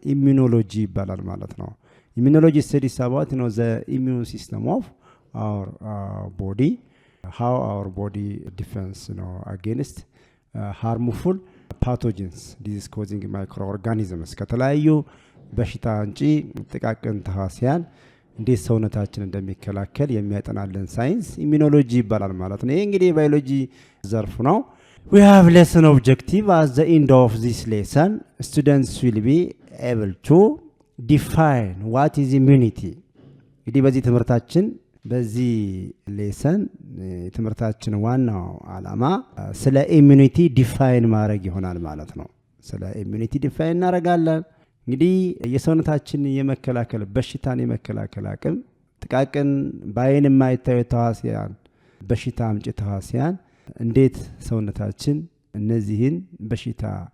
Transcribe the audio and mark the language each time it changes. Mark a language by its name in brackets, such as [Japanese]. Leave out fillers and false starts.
[Amharic] ኢሚዩኖሎጂ ይባላል ማለት ነው። ኢሚዩኖሎጂ [English] studies about the immune system of our body, how our body defends against harmful pathogens, disease causing microorganisms [Amharic] ከተለያዩ በሽታ አንጪ ጥቃቅን ተህዋሲያን እንዴት ሰውነታችን እንደሚከላከል የሚያጠናልን ሳይንስ ኢሚዩኖሎጂ ይባላል ማለት ነው። ይሄ እንግዲህ የባዮሎጂ ዘርፍ ነው። [English] We have lesson objective. At the end of this lesson, students will be able to define what is immunity. [Amharic] እንግዲህ በዚህ ትምህርታችን በዚህ ሌሰን ትምህርታችን ዋናው ዓላማ ስለ ኢሚዩኒቲ ዲፋይን ማድረግ ይሆናል ማለት ነው። ስለ ኢሚዩኒቲ ዲፋይን እናደርጋለን። እንግዲህ የሰውነታችን የመከላከል በሽታን የመከላከል አቅም ጥቃቅን በአይን የማይታዩ ተህዋሲያን በሽታ አምጪ ተህዋሲያን እንዴት ሰውነታችን እነዚህን በሽታ